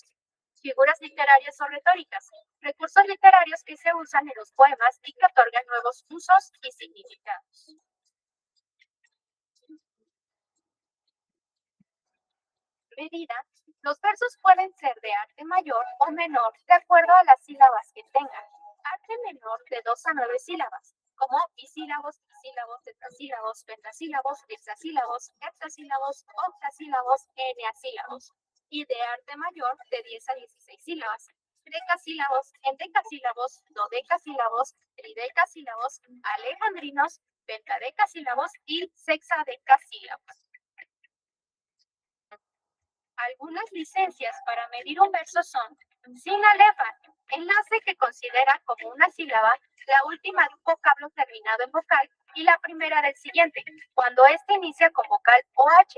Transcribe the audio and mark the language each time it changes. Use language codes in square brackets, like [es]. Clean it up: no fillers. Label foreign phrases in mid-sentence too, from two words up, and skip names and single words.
[es] Figuras literarias o retóricas, recursos literarios que se usan en los poemas y que otorgan nuevos usos y significados. Medida, los versos pueden ser de arte mayor o menor de acuerdo a las sílabas que tengan. Arte menor de 2 a 9 sílabas, como bisílabos, trisílabos, tetrasílabos, pentasílabos, hexasílabos, heptasílabos, octasílabos, eneasílabos. Y de arte mayor de 10 a 16 sílabas. Decasílabos, endecasílabos, dodecasílabos, tridecasílabos, alejandrinos, pentadecasílabos y sexadecasílabos. Algunas licencias para medir un verso son sin alefa, enlace que considera como una sílaba la última de un vocablo terminado en vocal y la primera del siguiente, cuando éste inicia con vocal o H.